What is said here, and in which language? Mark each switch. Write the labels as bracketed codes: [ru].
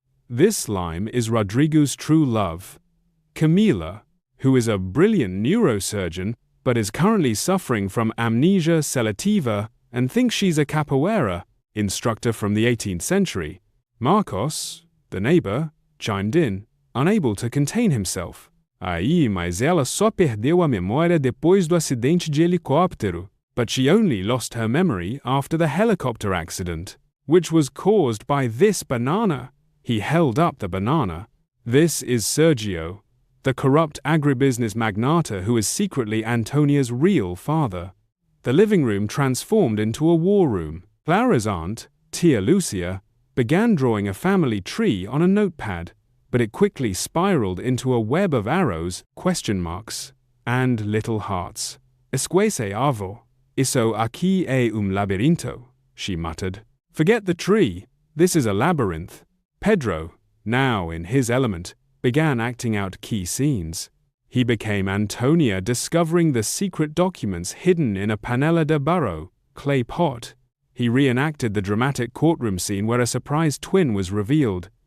[en] This lime is Rodrigo's true love, Camila, who is a brilliant neurosurgeon but is currently suffering from amnesia selectiva and thinks she's a capoeira instructor from the 18th century. Marcos, the neighbor, chimed in, unable to contain himself. [pt] Aí, mas ela só perdeu a memória depois do acidente de helicóptero. [en] But she only lost her memory after the helicopter accident, which was caused by this banana. He held up the banana. This is Sergio, the corrupt agribusiness magnate who is secretly Antonia's real father. The living room transformed into a war room. Clara's aunt, Tia Lucia, began drawing a family tree on a notepad, but it quickly spiraled into a web of arrows, question marks, and little hearts. [pt] Esquece avo. Isso aqui é labirinto, [en] she muttered. Forget the tree, this is a labyrinth. Pedro, now in his element, began acting out key scenes. He became Antonia discovering the secret documents hidden in a [pt] panela de barro, [en] clay pot. He reenacted the dramatic courtroom scene where a surprise twin was revealed.